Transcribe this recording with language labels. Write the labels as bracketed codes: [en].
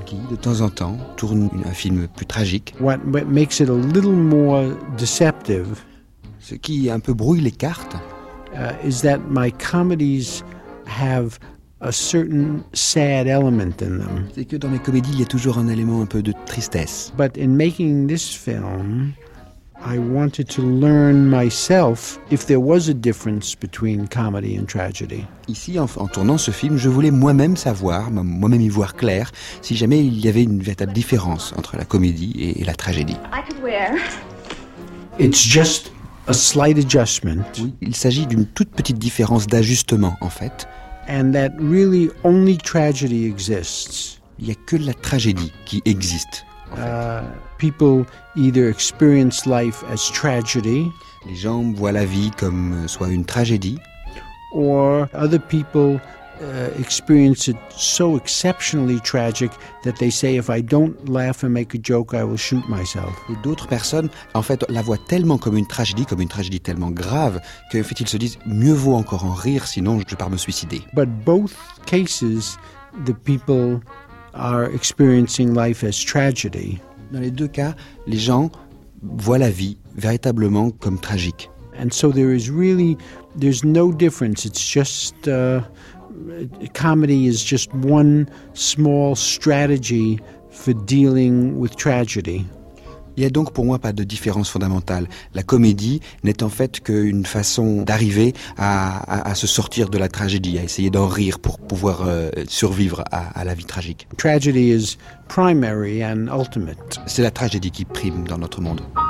[fr] Qui, de temps en temps, tourne un film plus tragique. [en] What makes it a little more deceptive. [fr] Ce qui un peu brouille les cartes, [en] Is that my comedies have a certain sad element in them. [fr] C'est que dans mes comédies, il y a toujours un élément un peu de tristesse. [en] But in making this film, I wanted to learn myself if there was a difference between comedy and tragedy. [fr] Ici, en tournant ce film, je voulais moi-même savoir, moi-même y voir clair, si jamais il y avait une véritable différence entre la comédie et la tragédie. [en] I could wear. It's just a slight adjustment. [fr] Oui, il s'agit d'une toute petite différence d'ajustement, en fait. [en] And that really only tragedy exists. [fr] Il n'y a que la tragédie qui existe, en fait. [en] People either experience life as tragedy. [fr] Les gens voient la vie comme soit une tragédie. [en] Or other people experience it so exceptionally tragic that they say if I don't laugh and make a joke I will shoot myself. [fr] Et d'autres personnes en fait la voient tellement comme une tragédie tellement grave que en fait ils se disent mieux vaut encore en rire sinon je pars me suicider. [en] But both cases the people are experiencing life as tragedy. [fr] Dans les deux cas, les gens voient la vie véritablement comme tragique. [en] And so there is really there's no difference. It's just comedy is just one small strategy for dealing with tragedy. [fr] Il n'y a donc pour moi pas de différence fondamentale. La comédie n'est en fait qu'une façon d'arriver à se sortir de la tragédie, à essayer d'en rire pour pouvoir survivre à la vie tragique. [en] Tragedy is primary and ultimate. [fr] C'est la tragédie qui prime dans notre monde.